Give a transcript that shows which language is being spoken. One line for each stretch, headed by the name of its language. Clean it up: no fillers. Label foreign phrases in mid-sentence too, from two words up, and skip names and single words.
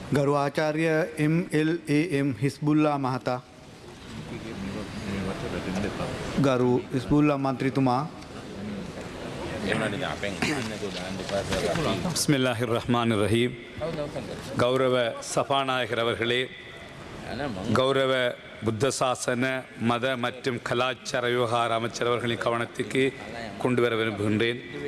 Sinhala: ගරු ආචාර්ය MLAM හිස්බුල්ලා මහතා ගරු හිස්බුල්ලා මන්ත්‍රීතුමා
Arabic: بسم الله الرحمن الرحيم.
Tamil: கௌரவ சபாநாயகர் அவர்களே, கௌரவ புத்த சாசன மத மற்றும் கலாச்சார விவகார அமைச்சர் அவர்களின் கவனத்துக்கு கொண்டு வர விரும்புகின்றேன்.